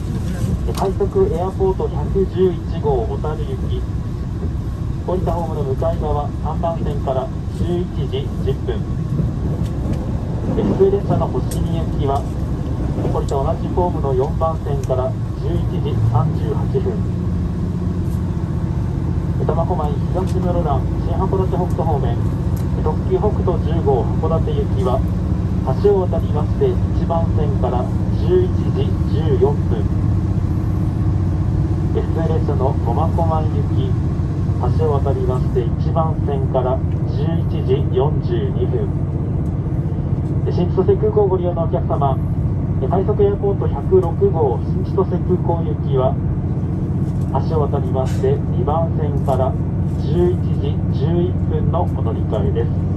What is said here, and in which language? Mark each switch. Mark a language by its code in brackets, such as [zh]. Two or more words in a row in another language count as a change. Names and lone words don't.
[ja] 快速エアポート111号小樽行き、降りたホームの向かい側3番線から11時10分、普通列車の星見行きは降りた同じホームの4番線から11時38分、苫小牧東室蘭新函館北斗方面特急北斗10号函館行きは橋を渡りまして1番線から11時14分、普通列車の苫小牧行き橋を渡りまして1番線から11時42分、新千歳空港ご利用のお客様、快速エアポート106号新千歳空港行きは橋を渡りまして2番線から11時11分のお乗り換えです。